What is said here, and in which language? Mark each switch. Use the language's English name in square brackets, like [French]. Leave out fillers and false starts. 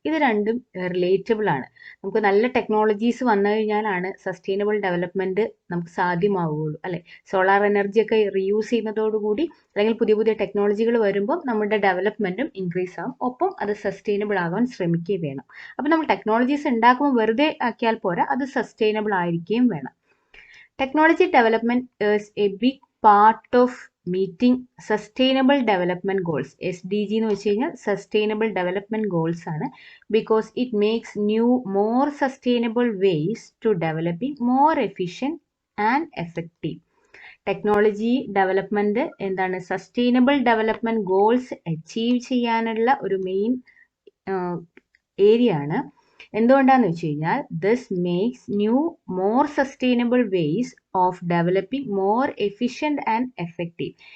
[Malayalam] ഇത് രണ്ടും റിലേറ്റബിൾ ആണ്. നമുക്ക് നല്ല ടെക്നോളജീസ് വന്നു കഴിഞ്ഞാലാണ് സസ്റ്റൈനബിൾ ഡെവലപ്മെന്റ് നമുക്ക് സാധ്യമാവുകയുള്ളൂ, അല്ലെ? സോളാർ എനർജി ഒക്കെ റീയൂസ് ചെയ്യുന്നതോടുകൂടി അല്ലെങ്കിൽ പുതിയ പുതിയ ടെക്നോളജികൾ വരുമ്പോൾ നമ്മുടെ ഡെവലപ്മെന്റും ഇൻക്രീസ് ആകും. ഒപ്പം അത് സസ്റ്റൈനബിൾ ആകാൻ ശ്രമിക്കുകയും വേണം. അപ്പം നമ്മൾ ടെക്നോളജീസ് ഉണ്ടാക്കുമ്പോൾ വെറുതെ ആക്കിയാൽ പോരാ, അത് സസ്റ്റൈനബിൾ ആയിരിക്കുകയും വേണം. [English] Technology development is a big part of meeting sustainable development goals. [Malayalam] SDG എന്ന് വെച്ച് കഴിഞ്ഞാൽ sustainable development goals ആണ്. [English] Because it makes new, more sustainable ways to developing more efficient and effective. [Malayalam] Technology development എന്താണ്? Sustainable development goals achieve ചെയ്യാനുള്ള ഒരു main area ആണ്. എന്തുകൊണ്ടാന്ന് വെച്ച് കഴിഞ്ഞാൽ [English] This makes new more sustainable ways of developing more efficient and effective.